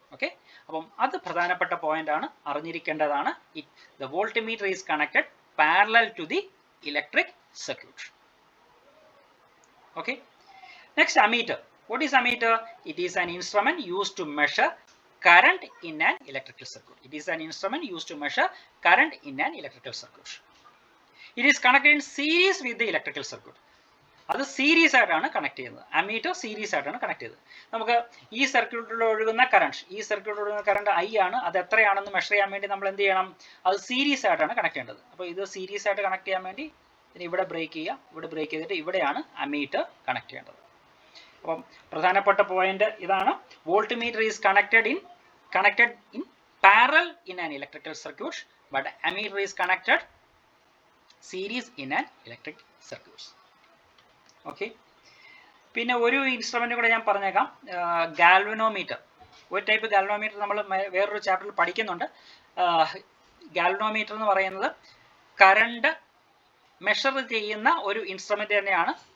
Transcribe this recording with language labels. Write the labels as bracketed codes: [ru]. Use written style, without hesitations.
[ml] Okay, അപ്പം അത് പ്രധാനപ്പെട്ട പോയിന്റ് ആണ്, അറിഞ്ഞിരിക്കേണ്ടതാണ്. [en] The voltmeter is connected parallel to the electric circuit. Okay, next ammeter. What is ammeter? It is an instrument used to measure current in an electrical circuit. It is an instrument used to measure current in an electrical circuit. It is connected in series with the electrical circuit. [ml] അത് series ആയിട്ടാണ് connect ചെയ്യുന്നത്. Ammeter series ആയിട്ടാണ് connect ചെയ്തത്. നമുക്ക് ഈ സർക്യൂട്ടിൽ ഒഴുകുന്ന current, ഈ സർക്യൂട്ടിൽ ഒഴുകുന്ന കറണ്ട് I ആണ്, അത് എത്രയാണെന്ന് മെഷർ ചെയ്യാൻ വേണ്ടി നമ്മൾ എന്ത് ചെയ്യണം? അത് സീരീസ് ആയിട്ടാണ് കണക്ട് ചെയ്യേണ്ടത്. അപ്പോൾ ഇത് സീരീസ് ആയിട്ട് കണക്ട് ചെയ്യാൻ വേണ്ടി ഇവിടെ ബ്രേക്ക് ചെയ്യുക, ഇവിടെ ബ്രേക്ക് ചെയ്തിട്ട് ഇവിടെയാണ് അമീറ്റർ കണക്ട് ചെയ്യേണ്ടത്. അപ്പം പ്രധാനപ്പെട്ട പോയിന്റ് ഇതാണ്. [en] Voltmeter is connected in parallel in an electrical circuit, but ammeter is connected series in an electric circuit. [ml] Okay, പിന്നെ ഒരു ഇൻസ്ട്രുമെന്റ് കൂടെ ഞാൻ പറഞ്ഞേക്കാം, ഗാൽവനോമീറ്റർ. ഒരു ടൈപ്പ് ഗാൽവനോമീറ്റർ നമ്മൾ വേറൊരു ചാപ്റ്ററിൽ പഠിക്കുന്നുണ്ട്. ഗാൽവനോമീറ്റർ എന്ന് പറയുന്നത് കറണ്ട് മെഷർ ചെയ്യുന്ന ഒരു ഇൻസ്ട്രുമെന്റ് തന്നെയാണ്.